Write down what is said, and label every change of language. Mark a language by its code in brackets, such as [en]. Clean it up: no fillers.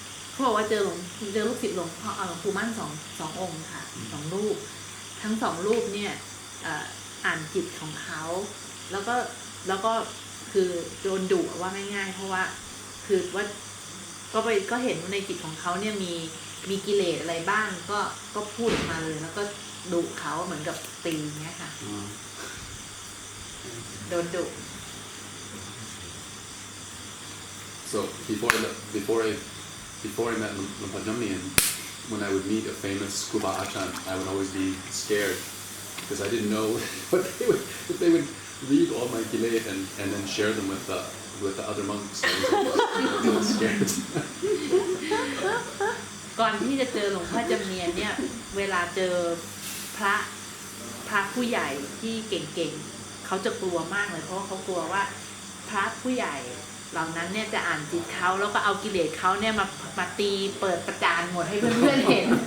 [th] เขาบอกว่าเจอลูกศิษย์หลวงพ่อหลวงปู่มั่นสององค์ค่ะสองรูปทั้งสองรูปเนี่ยอ่านจิตของเขาแล้วก็คือโดนดุว่าง่ายๆเพราะว่าคือว่าก็เห็นในจิตของเขาเนี่ยมีกิเลสอะไรบ้างก็พูดออกมาเลยแล้วก็ดุเขาเหมือนกับตีเงี้ยค่ะโดนดุ [en] so before I met Luang Por Jamnian, when I would meet a famous Kuba Achan, I would always be scared because I didn't know if they would read all my gilet and then share them with the other monks. I was scared. [th] ก่อนที่จะเจอหลวงพ่อจำเนียนเนี่ยเวลาเจอพระผู้ใหญ่ที่เก่งๆเขาจะกลัวมากเลยเพราะว่าเขากลัวว่าพระผู้ใหญ่เหล่านั้นเนี่ยจะอ่านจิตเขาแล้วก็เอากิเลสเขาเนี่ยมาตีเปิดประจานหมดให้เพื่อนๆเห็น